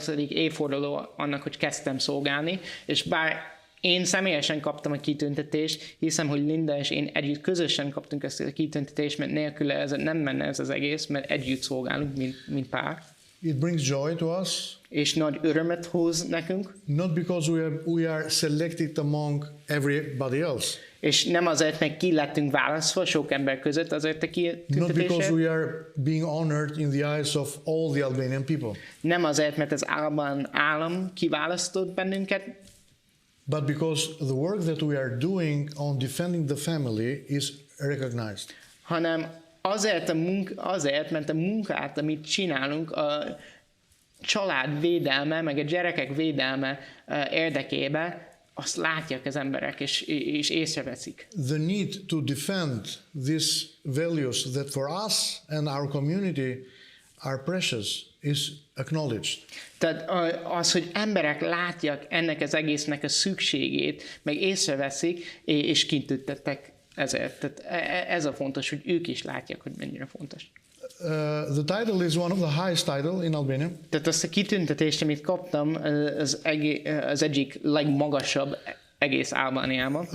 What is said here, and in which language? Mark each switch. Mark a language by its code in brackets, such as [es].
[hu] évforduló annak, hogy kezdtem szolgálni, és bár én személyesen kaptam a kitüntetést, hiszem, hogy Linda és én együtt közösen kaptunk ezt a kitüntetést, mert nélküle ez nem menne ez az egész, mert együtt szolgálunk, mint pár. [en] It brings joy to us. [hu] És nagy örömet hoz nekünk. [en] Not because we are selected among everybody else. [hu] És nem azért, mert ki lettünk választva sok ember között azért a [en] Not because [hu] kitüntetésért. [en] we are being honored in the eyes of all the Albanian people. [hu] Nem azért, mert az állam kiválasztott bennünket, [en] But because the work that we are doing on defending the family is recognized. [hu] hanem azért, mert a munkát, amit csinálunk, család védelme, meg a gyerekek védelme érdekében azt látják az emberek, és észreveszik. [en] The need to defend these values that for us and our community are precious is acknowledged. [hu] Tehát az, hogy emberek látják ennek az egésznek a szükségét, meg észreveszik, és kitüntettek ezért. Tehát ez a fontos, hogy ők is látják, hogy mennyire fontos. [en] The title is one of the highest title in Albania. [hu] Tehát azt a kitüntetést, amit kaptam, az egyik legmagasabb egész Albániában.